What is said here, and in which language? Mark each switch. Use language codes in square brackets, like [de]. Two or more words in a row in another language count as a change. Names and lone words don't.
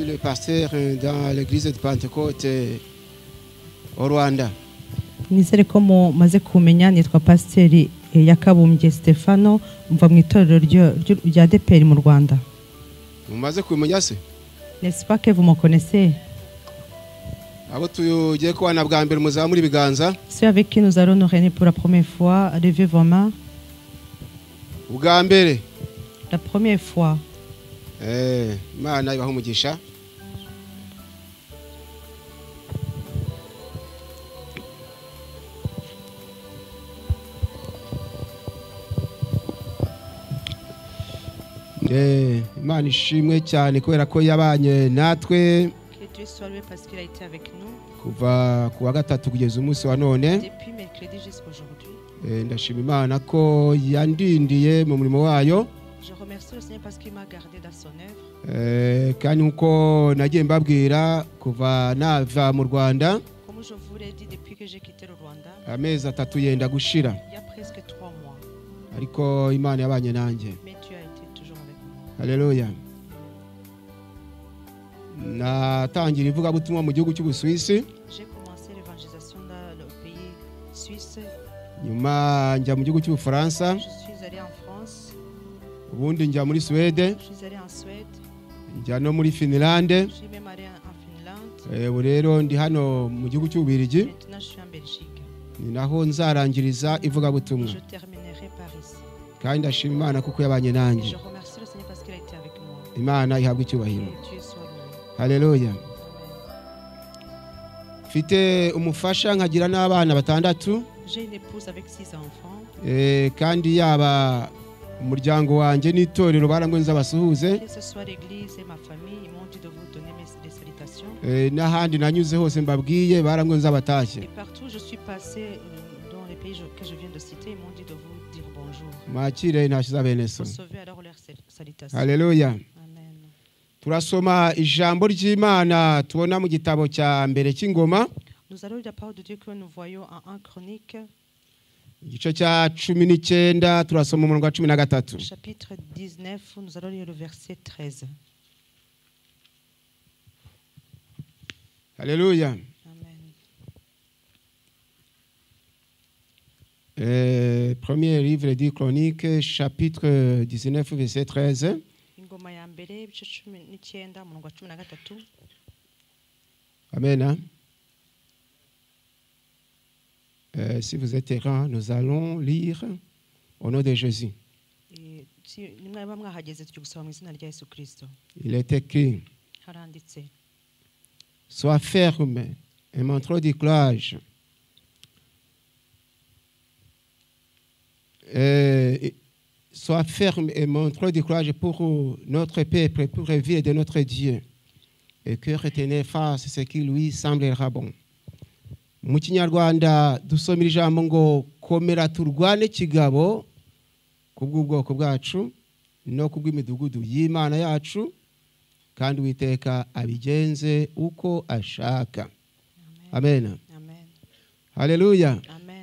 [fr] pasteur dans l'église de Pentecôte au Rwanda. [rw] Nizere ko mumaze kumenya nitwa Pasiteri Yakabumbye Stefano mva mu itorero rya ADEPR mu Rwanda. Mumaze kumenya se? [fr] N'est-ce pas que vous me connaissez? [rw] Abo tugiye kubana bwa mbere muzamura ibiganza. [fr] Ceux avec qui nous allons nous réunir pour la première fois, levez vos mains. [rw] Ubwa mbere. [fr] La première fois. [rw] Imana ibaho umugisha. Imana ishimwe cyane kubera ko yabanye natwe. [fr] Que Dieu soit loué parce qu'il a été avec nous. [rw] Kuva ku wa gatatu kugeza umunsi wa none. [fr] Depuis mercredi jusqu'à aujourd'hui. [rw] Ndashima Imana ko yandindiye mu murimo wayo. [fr] Je remercie le Seigneur parce qu'il m'a gardé dans son œuvre. [rw] Kandi uko nagiye mbabwira kuva nava mu Rwanda. [fr] Comme je vous l'ai dit depuis que j'ai quitté le Rwanda. [rw] Amezi atatu yenda gushira. [fr] Il y a presque 3 mois. [rw] Ariko Imana yabanye nanjye. [fr] Mais Dieu a été toujours avec moi. Haleluya. [rw] Natangira ivugabutumwa mu gihugu cy'Ubusuwisi. [fr] J'ai commencé l'évangélisation dans le pays suisse. [rw] Nyuma njya mu gihugu cy'Ubufaransa. [fr] Je suis allé en France. [rw] Ubundi njya muri Suède. [fr] Je suis allé en Suède. [rw] Njya no muri Finland. [fr] Je suis même allé en Finlande. [rw] Ubu rero ndi hano mu gihugu cy'Ububirigi. [fr] Maintenant je suis en Belgique. [rw] Ni naho nzarangiriza ivugabutumwa. [fr] Je terminerai par ici. [rw] Kandi ndashima Imana kuko yabanye nanjye. [fr] Je remercie le Seigneur parce qu'il a été avec moi. [rw] Imana ihabwe icyubahiro. [fr] Dieu soit loué. Haleluya. [rw] Mfite umufasha nkagira n'abana batandatu. [fr] J'ai une épouse avec 6 enfants. [rw] Kandi yaba umuryango wanjye n'itorero barangwenza basuhuze. [fr] Que ce soit l'église et ma famille, ils m'ont dit de vous donner des salutations. [rw] N'ahandi nanyuze hose mbabwiye barangwenza batashye. [fr] Et partout je suis passé dans les pays que je viens de citer, ils m'ont dit de vous dire bonjour. [rw] Mwakire ntashiza bene so. [fr] Recevez alors leurs salutations. Haleluya. Amen. [rw] Turasoma ijambo ry'Imana tubona mu gitabo cya mbere cy'ingoma. [fr] Nous allons lire la parole de Dieu que nous voyons en 1 Chronique. [rw] Igice cya 19 turasoma umurongo wa 13. [fr] Chapitre 19, nous allons lire le verset 13. Haleluya. Amen. Premier livre des Chroniques, chapitre 19, verset 13. [rw] Ingoma ya mbere ibice 19 umurongo wa 13. Amen. [fr] Si vous êtes errant, nous allons lire au nom de Jésus. Il est écrit: sois ferme et montre du courage. Sois ferme et montre du courage pour notre peuple, pour la vie de notre Dieu. Et que retenez face ce qui lui semblera bon. [rw] Mu Kinyarwanda dusomera ijambo ngo komera turwane kigabo kubw'ubwoko bwacu no kubw'imidugudu y'Imana yacu kandi Uwiteka abigenze uko ashaka. Amen. Amen. Haleluya. Amen.